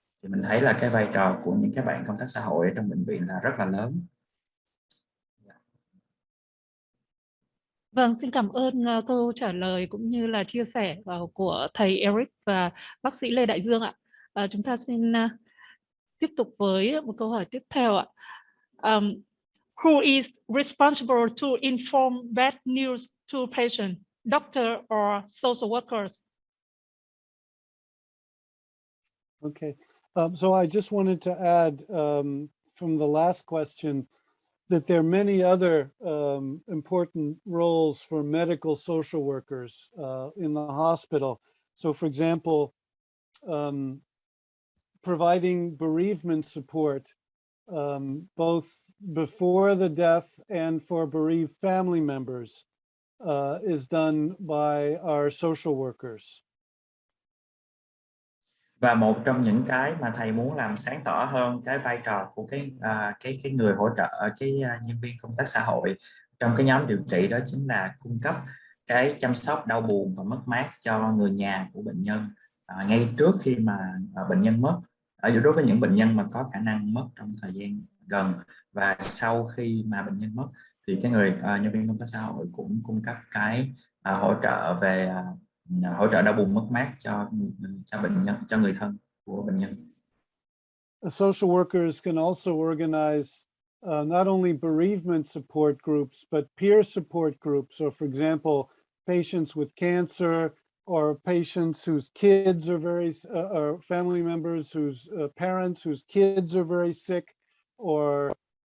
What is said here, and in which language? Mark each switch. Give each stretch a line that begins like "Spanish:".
Vietnamese: Thì mình thấy là cái vai trò của những các bạn công tác xã hội ở trong bệnh viện là rất là lớn. Vâng, xin cảm ơn câu trả lời cũng như là chia sẻ của thầy Eric và bác sĩ Lê Đại Dương ạ. Chúng ta xin tiếp tục với một câu hỏi tiếp theo ạ.
English: Who is responsible to inform bad news to patient, doctor or social workers? Okay, so I just wanted to add from the last question that there are many other important roles for medical social workers in the hospital. So, for example, providing bereavement support, both before the death and for bereaved family members, is done by our social workers.
Vietnamese: Và một trong những cái mà thầy muốn làm sáng tỏ hơn cái vai trò của cái người hỗ trợ, nhân viên công tác xã hội trong cái nhóm điều trị, đó chính là cung cấp cái chăm sóc đau buồn và mất mát cho người nhà của bệnh nhân ngay trước khi mà bệnh nhân mất, đối với những bệnh nhân mà có khả năng mất trong thời gian gần, và sau khi mà bệnh nhân mất thì cái người nhân viên công tác xã hội cũng cung cấp cái hỗ trợ về hỗ trợ đau buồn mất mát cho bệnh nhân, cho người thân của bệnh nhân.
English: Social workers can also organize not only bereavement support groups, but peer support groups. So, for example, patients with cancer or patients whose kids are or family members whose parents whose kids are very sick, or